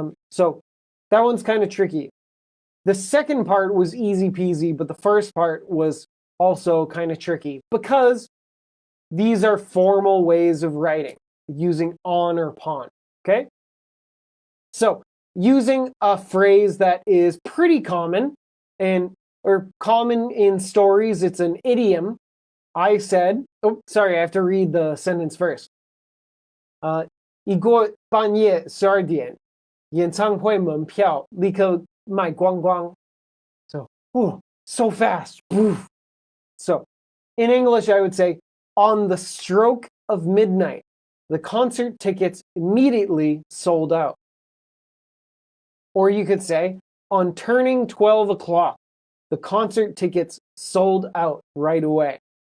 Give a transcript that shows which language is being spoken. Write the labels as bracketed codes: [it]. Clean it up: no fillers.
[en] So that one's kind of tricky. The second part was easy peasy, but the first part was also kind of tricky because these are formal ways of writing, using on or upon, okay? So using a phrase that is pretty common or common in stories, it's an idiom. I said, oh, sorry, I have to read the sentence first. [zh] 一过半夜12点，演唱会门票立刻卖光光。 [en] So, so fast. So, in English, I would say, on the stroke of midnight, the concert tickets immediately sold out. Or you could say, on turning 12 o'clock, the concert tickets sold out right away.